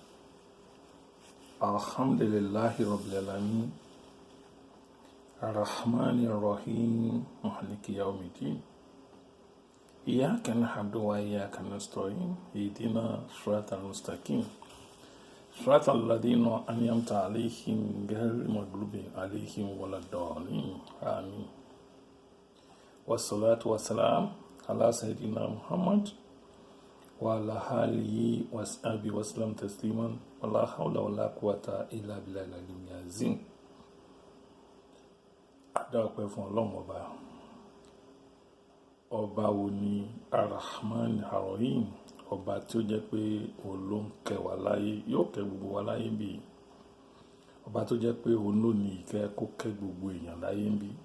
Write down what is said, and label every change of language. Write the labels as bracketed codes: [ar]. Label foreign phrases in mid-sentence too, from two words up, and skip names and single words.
[ar] الحمد لله رب العالمين الرحمن الرحيم مالك يوم الدين إياك نعبد وإياك نستعين اهدنا الصراط المستقيم صراط الذين أنعمت عليهم غير المغضوب عليهم ولا الضالين آمين. والصلاة والسلام على سيدنا محمد وعلى آله وصحبه وسلم تسليما ولا حول ولا قوة إلا بالله العلي العظيم. [yo] Adáwọ̀pẹ́ fún Ọlọ́run ọba wo ni [ar] الرحمن الرحيم, [yo] ọba tí ó jẹ́ pé òun ló ń kẹ́ wa láyé, yóò kẹ́ gbogbo wa láyé ń bí, ọba tó jẹ́ pé òun ló ní ìkẹ́ kó kẹ́ gbogbo èèyàn láyé ń bí.